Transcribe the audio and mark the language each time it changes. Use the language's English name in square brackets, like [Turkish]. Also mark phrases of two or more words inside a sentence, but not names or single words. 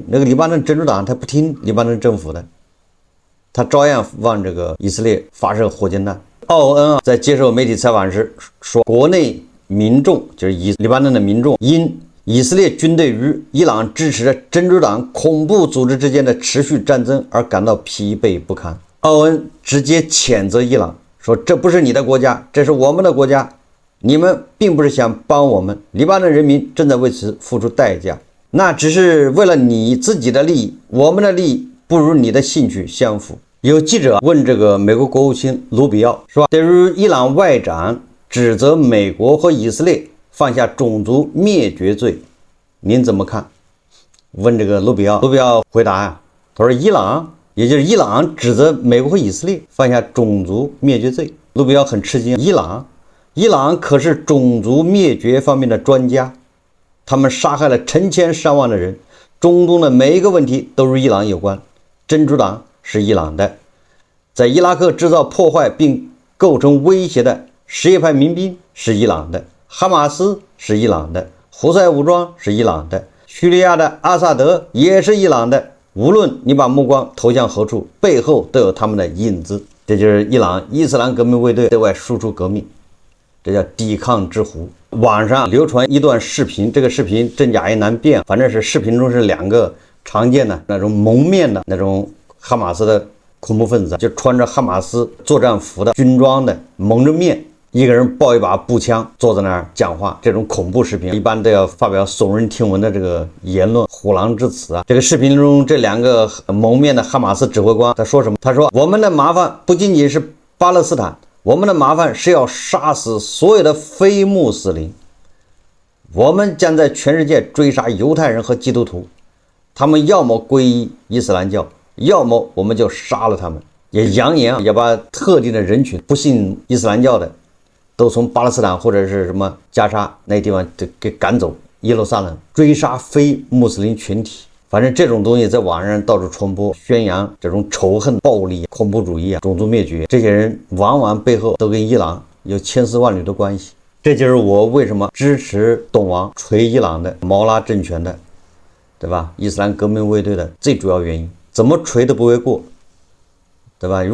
[Chinese] 那個黎巴嫩真主黨他不聽黎巴嫩政府的，他照樣往這個以色列發射火箭彈。奧恩在接受媒體採訪時說，國內民眾就是黎巴嫩的民眾，因以色列軍隊與伊朗支持的真主黨恐怖組織之間的持續戰爭而感到疲憊不堪。奧恩直接譴責伊朗，說這不是你的國家，這是我們的國家。你們並不是想幫我們，黎巴嫩人民正在為此付出代價，那只是為了你自己的利益，我們的利益不如你的興趣相符。有記者問這個美國國務卿盧比奧說，對於伊朗外長指責美國和以色列犯下種族滅絕罪，您怎麼看？問這個盧比奧回答呀，他說伊朗，也就是伊朗指責美國和以色列犯下種族滅絕罪。盧比奧很吃驚，伊朗可是種族滅絕方面的專家，他們殺害了成千上萬的人，中東的每一個問題都與伊朗有關，真主黨是伊朗的，在伊拉克制造破壞並構成威脅的什葉派民兵是伊朗的，哈馬斯是伊朗的，胡塞武裝是伊朗的，敘利亞的阿薩德也是伊朗的。無論你把目光投向何處，背後都有他們的影子。這就是伊朗伊斯蘭革命衛隊對外輸出革命，這叫抵抗之狐。網上流傳一段視頻，這個視頻真假也難辨，反正是視頻中是2個常見的那種蒙面的那種哈馬斯的恐怖分子，就穿着哈馬斯作戰服的軍裝的，蒙着面，一個人抱一把步槍坐在那兒講話，這種恐怖視頻一般都要發表聳人聽聞的這個言論，虎狼之詞啊。這個視頻中這兩個蒙面的哈馬斯指揮官他說什麼？他說我們的麻煩不僅僅是巴勒斯坦，我們的麻煩是要殺死所有的非穆斯林，我們將在全世界追殺猶太人和基督徒，他們要麼皈依伊斯蘭教，要麼我們就殺了他們。也揚言要把特定的人群不信伊斯蘭教的都從巴勒斯坦或者是什麼加沙那地方給趕走，耶路撒冷追殺非穆斯林群体。反正這種東西在網上到處傳播，宣揚這種仇恨、暴力、恐怖主義啊、種族滅絕，這些人往往背後都跟伊朗有千絲萬縷的關係。這就是我為什麼支持懂王錘伊朗的毛拉政權的，對吧？伊斯蘭革命衛队的最主要原因，怎麼錘都不為過，對吧？